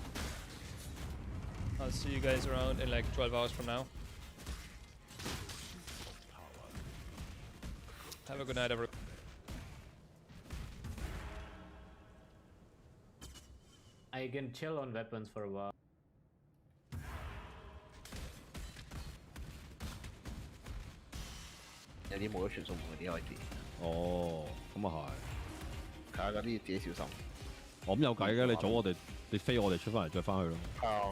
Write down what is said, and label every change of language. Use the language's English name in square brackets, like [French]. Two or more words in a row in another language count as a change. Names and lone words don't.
[English] I'll see you guys around in like 12 hours from now. Have a good night, everyone. I can chill on weapons for a while. [Cantonese] 有啲冇咗傳送門嗰啲位置。哦，咁啊係。睇下嗰啲自己小心。我咁有計嘅，你早我哋，你飛我哋出翻嚟再翻去咯。係。